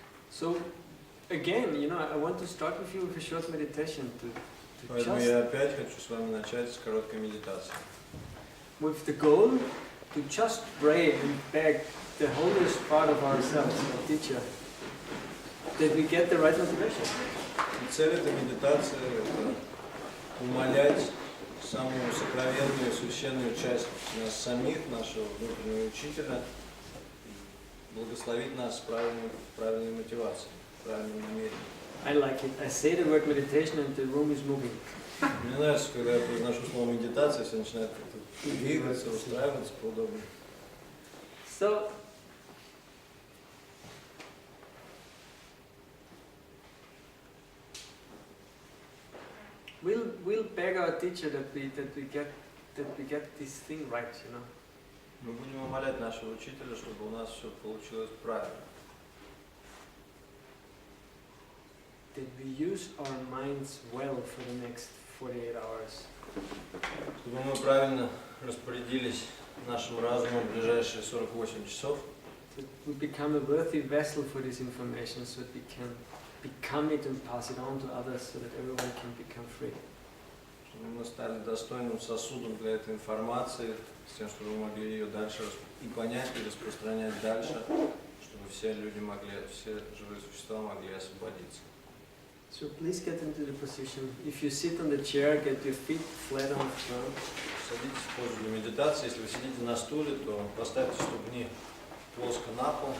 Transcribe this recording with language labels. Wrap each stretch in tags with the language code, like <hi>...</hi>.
<en>So again, I want to start with you with a short meditation to</en> <ru>Поэтому я опять хочу с вами начать с короткой медитации.</ru> <en>With the goal to just pray and beg the holiest part of ourselves, our teacher, that we get the right motivation.</en> <ru>И цель этой медитации – это умолять самую сокровенную и священную часть нас самих, нашего внутреннего учителя, благословить нас с правильной мотивацией, правильным намерением.</ru> <en>I like it. I say the word meditation and the room is moving.</en> <ru>Мне нравится, когда я произношу слово медитация, все начинают как-то двигаться, устраиваться поудобнее.</ru> <en>So, we'll beg our teacher that we get this thing right,</en> <ru>Мы будем умолять нашего учителя, чтобы у нас все получилось правильно.</ru> <en>That we use our minds well for the next 48 hours.</en> <ru>Чтобы мы правильно распорядились нашим разумом в ближайшие 48 часов.</ru> <en>That we become a worthy vessel for this information so that we can become it and pass it on to others so that everyone can become free.</en> <ru>Чтобы мы стали достойным сосудом для этой информации, с тем, чтобы мы могли ее дальше и понять, и распространять дальше, чтобы все люди могли, все живые существа могли освободиться.</ru> <en>So please get into the position. If you sit on the chair, get your feet flat on the ground.</en> <ru>Садитесь в позу для медитации. Если вы сидите на стуле, то поставьте ступни плоско на пол.</ru>